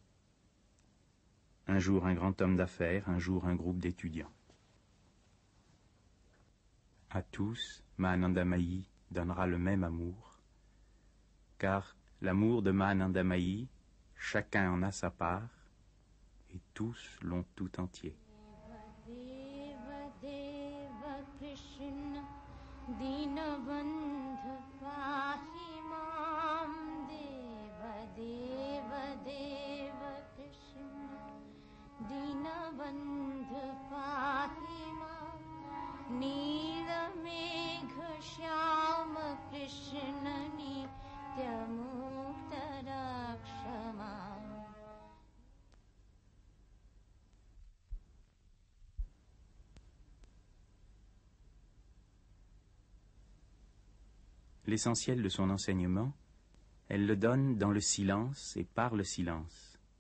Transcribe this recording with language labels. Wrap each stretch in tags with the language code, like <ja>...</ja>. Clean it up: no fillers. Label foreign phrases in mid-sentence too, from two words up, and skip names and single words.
<fr>Un jour, un grand homme d'affaires. Un jour, un groupe d'étudiants. À tous, Ma Anandamayi donnera le même amour, car l'amour de Ma Anandamayi, chacun en a sa part, et tous l'ont tout entier.</fr> <sa>कृष्ण दीनबन्ध पाहि माम् देव देव देव कृष्ण दीनबन्ध पाहि माम् नील मेघ श्याम कृष्ण नित्य मुक्त रक्षम.</sa> <fr>L'essentiel de son enseignement, elle le donne dans le silence et par le silence.</fr>